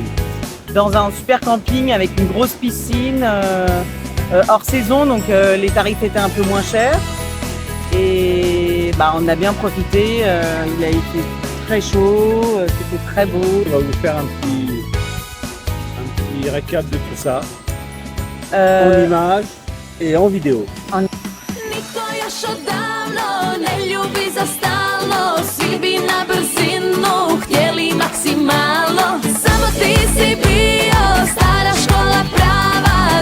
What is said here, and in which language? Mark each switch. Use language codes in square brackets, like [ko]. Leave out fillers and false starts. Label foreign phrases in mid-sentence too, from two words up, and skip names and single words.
[fr] Dans un super camping avec une grosse piscine hors saison, donc les tarifs étaient un peu moins chers. Et on a bien profité, il a été très chaud, c'était très beau. On va vous faire un petit récap de tout ça, en images et en vidéo. [hr] Niko još odavno ne ljubi za stalno. Svi bi na brzinu htjeli maksimalno. Samo ti si bio stara škola prava.